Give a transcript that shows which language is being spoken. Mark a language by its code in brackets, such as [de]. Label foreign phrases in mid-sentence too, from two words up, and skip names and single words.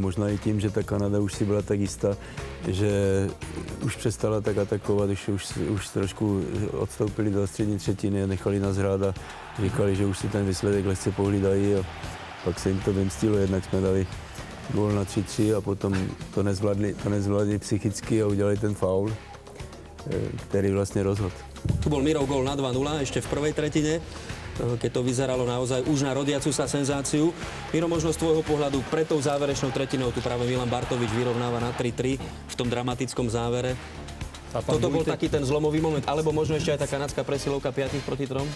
[cs] Možná i tím, že ta Kanada už si byla tak jistá, že už přestala tak atakovat, už trošku odstoupili do střední třetiny a nechali nás hrát a říkali, že už si ten výsledek lehce pohlídají a pak se jim to vymstilo. Jednak jsme dali gól na 3-3 a potom to nezvládli psychicky a udělali ten faul, který vlastně rozhodl. [sk] Tu bol Mirov gól na 2-0 ešte v prvej tretine, keď to vyzeralo naozaj už na rodiacu sa senzáciu. Miro, možno z tvojho pohľadu pred tou záverečnou tretinou tu práve Milan Bartovič vyrovnáva na 3-3 v tom dramatickom závere. Toto bol taký ten zlomový moment, alebo možno ešte aj tá kanadská presilovka 5-3?